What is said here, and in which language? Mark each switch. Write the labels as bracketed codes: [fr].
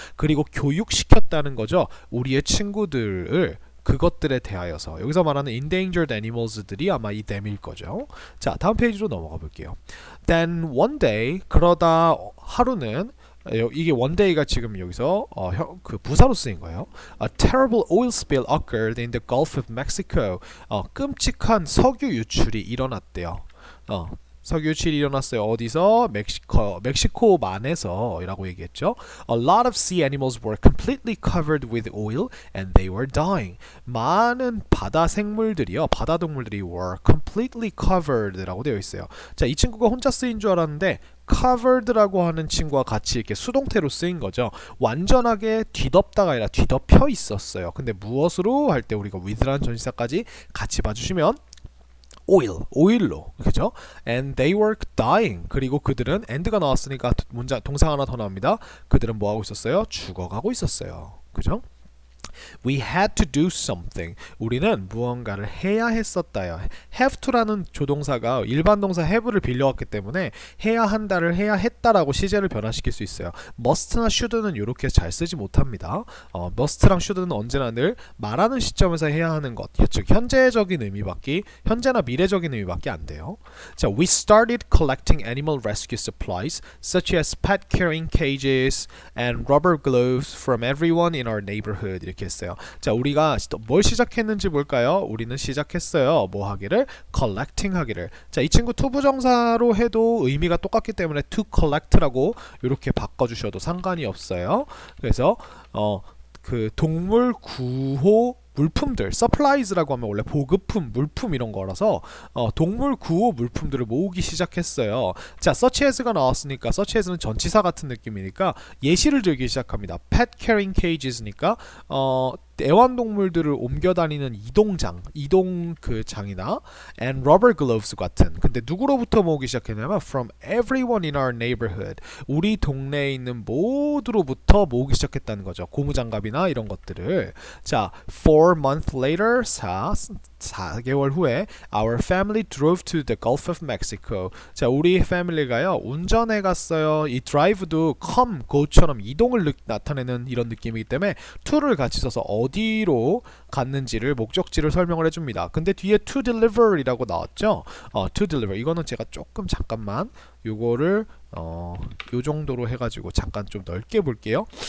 [ko] 그리고 교육시켰다는 거죠. 우리의 친구들을 그것들에 대하여서 여기서 말하는 [en] endangered animals [ko] 들이 아마 이 them일 거죠. 자, 다음 페이지로 넘어가 볼게요. [en] Then one day [ko] 그러다 하루는 이게 one day가 지금 여기서 그 부사로 쓰인 거예요. [en] A terrible oil spill occurred in the Gulf of Mexico. [ko] 끔찍한 석유 유출이 일어났대요. 석유 유출이 일어났어요. 어디서? 멕시코만에서 라고 얘기했죠. [en] A lot of sea animals were completely covered with oil and they were dying. [ko] 많은 바다 생물들이요. 바다 동물들이 [en] were completely covered [ko] 라고 되어 있어요. 자, 이 친구가 혼자 쓰인 줄 알았는데 covered라고 하는 친구와 같이 이렇게 수동태로 쓰인 거죠. 완전하게 뒤덮다가 아니라 뒤덮여 있었어요. 근데 무엇으로 할 때 우리가 with라는 전치사까지 같이 봐주시면 오일로 그죠? [en] And they were dying. [ko] 그리고 그들은 and가 나왔으니까 동사 하나 더 나옵니다. 그들은 뭐 하고 있었어요? 죽어가고 있었어요. 그죠? [en] We had to do something. [ko] 우리는 무언가를 해야 했었다요. have to라는 조동사가 일반 동사 have를 빌려왔기 때문에 해야 한다를 해야 했다라고 시제를 변화시킬 수 있어요. must나 should는 이렇게 잘 쓰지 못합니다. must랑 should는 언제나 늘 말하는 시점에서 해야 하는 것, 즉 현재적인 의미밖에, 현재나 미래적인 의미밖에 안 돼요. [en] 자, we started collecting animal rescue supplies such as pet carrying cages and rubber gloves from everyone in our neighborhood. [ko] 이렇게 했어요. 자, 우리가 뭘 시작했는지 볼까요? 우리는 시작했어요. 뭐 하기를? collecting 하기를. 자, 이 친구 투부정사로 해도 의미가 똑같기 때문에 [en] to collect [ko] 라고 이렇게 바꿔주셔도 상관이 없어요. 그래서 그 동물 구호 물품들, supplies라고 하면 원래 보급품, 물품 이런 거라서 동물 구호 물품들을 모으기 시작했어요. 자, such as가 나왔으니까 such as는 전치사 같은 느낌이니까 예시를 들기 시작합니다. [en] pet carrying cages [ko] 니까 애완동물들을 옮겨 다니는 이동 그 장이나 [en] and rubber gloves [ko] 같은. 근데 누구로부터 모으기 시작했냐면 [en] from everyone in our neighborhood. [ko] 우리 동네에 있는 모두로부터 모으기 시작했다는 거죠. 고무장갑이나 이런 것들을. [en] 자, 4 months later, [ko] 4개월 후에 [en] our family drove to the Gulf of Mexico. [ko] 자, 우리 패밀리가요 운전해 갔어요. 이 drive도 come, go처럼 이동을 나타내는 이런 느낌이기 때문에 to를 같이 써서 어디로 갔는지를 목적지를 설명을 해줍니다. 근데 뒤에 [en] to deliver [ko] 이라고 나왔죠. to deliver 이거는 제가 조금 잠깐만 요거를 요 정도로 해가지고 잠깐 좀 넓게 볼게요.